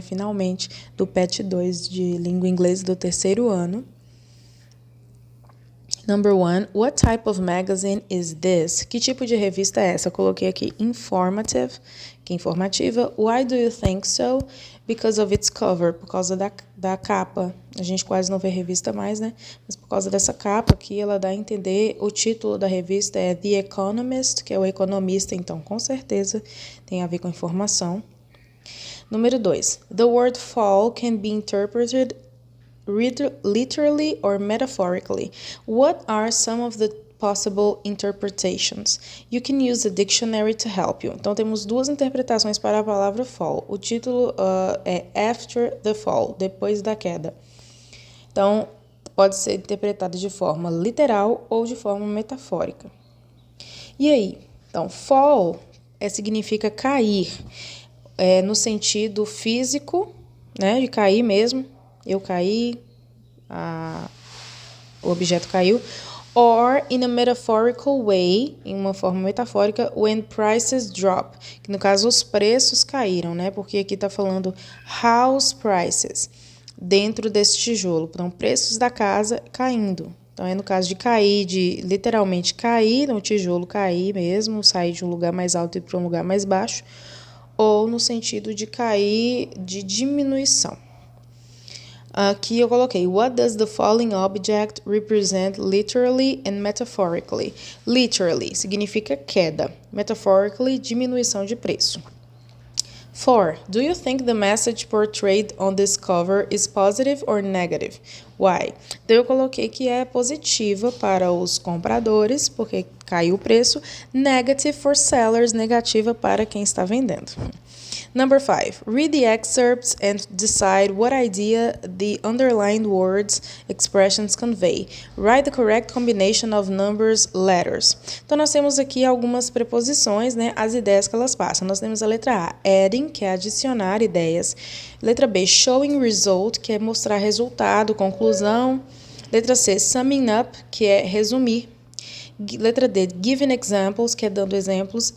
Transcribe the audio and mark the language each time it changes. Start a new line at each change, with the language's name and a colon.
Portuguese: Finalmente, do PET 2 de Língua Inglesa do terceiro ano.
English: Number 1, what type of magazine is this?
Portuguese: Que tipo de revista é essa? Eu coloquei aqui informative, que é informativa.
English: Why do you think so? Because of its cover,
Portuguese: por causa da capa. A gente quase não vê revista mais, né? Mas por causa dessa capa aqui, ela dá a entender, o título da revista é The Economist, que é o economista, então com certeza tem a ver com informação. Número 2,
English: the word fall can be interpreted literally or metaphorically. What are some of the possible interpretations? You can use a dictionary to help you.
Portuguese: Então, temos duas interpretações para a palavra fall. O título é After the Fall, depois da queda. Então, pode ser interpretado de forma literal ou de forma metafórica. E aí? Então, fall significa cair, no sentido físico, né, de cair mesmo. Eu caí, o objeto caiu.
English: Or in a metaphorical way,
Portuguese: em uma forma metafórica,
English: when prices drop.
Portuguese: Que no caso os preços caíram, né? Porque aqui está falando house prices, dentro desse tijolo. Então, preços da casa caindo. Então, é no caso de cair, de literalmente cair no tijolo, cair mesmo, sair de um lugar mais alto e ir para um lugar mais baixo. Ou no sentido de cair de diminuição. Aqui eu coloquei,
English: what does the falling object represent literally and metaphorically?
Portuguese: Literally significa queda, metaphorically, diminuição de preço. 4.
English: Do you think the message portrayed on this cover is positive or negative? Why?
Portuguese: Então eu coloquei que é positiva para os compradores, porque caiu o preço,
English: negative for sellers,
Portuguese: negativa para quem está vendendo.
English: Number 5. Read the excerpts and decide what idea the underlined words, expressions convey. Write the correct combination of numbers, letters.
Portuguese: Então, nós temos aqui algumas preposições, né? As ideias que elas passam. Nós temos a letra A, adding, que é adicionar ideias. Letra B, showing result, que é mostrar resultado, conclusão. Letra C, summing up, que é resumir. Letra D, giving examples, que é dando exemplos.